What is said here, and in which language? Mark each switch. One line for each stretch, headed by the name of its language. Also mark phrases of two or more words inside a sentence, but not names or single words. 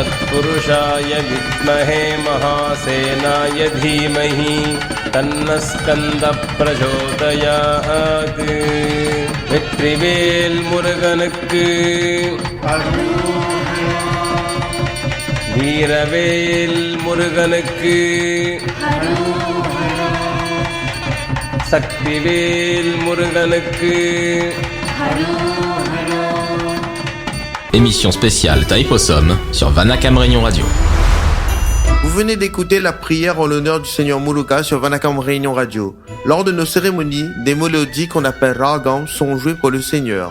Sanskrit: तत्पुरुषाय विद्महे महासेनाय धीमहि तन्नः स्कन्दः प्रचोदयात्
Tamil: வெற்றிவேல் முருகனுக்கு வீரவேல் முருகனுக்கு சக்திவேல் முருகனுக்கு
French: Émission spéciale Taïpossum sur Vanakam Réunion Radio. Vous venez d'écouter la prière en l'honneur du Seigneur Muluka sur Vanakam Réunion Radio. Lors de nos cérémonies, des mélodies qu'on appelle Largam sont jouées pour le Seigneur.